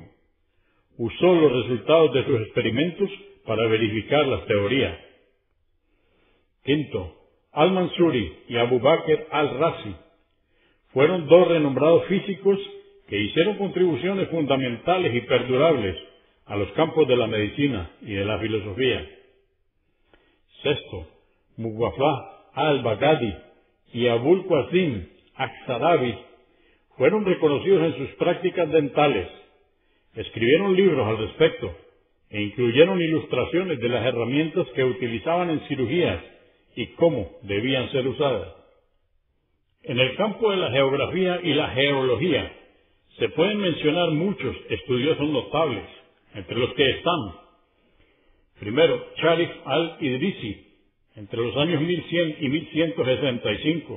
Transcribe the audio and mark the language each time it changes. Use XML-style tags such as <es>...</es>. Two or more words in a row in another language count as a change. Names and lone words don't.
<es>Usó los resultados de sus experimentos para verificar las teorías. 5. Al-Mansuri y Abu Bakr al-Razi fueron 2 renombrados físicos que hicieron contribuciones fundamentales y perdurables a los campos de la medicina y de la filosofía. 6. Muwaffaq al-Baghdadi y Abul Qasim al-Sarabi fueron reconocidos en sus prácticas dentales. Escribieron libros al respecto e incluyeron ilustraciones de las herramientas que utilizaban en cirugías y cómo debían ser usadas. En el campo de la geografía y la geología se pueden mencionar muchos estudiosos notables, entre los que están, primero, Sharif al-Idrisi, entre los años 1100 y 1165.</es>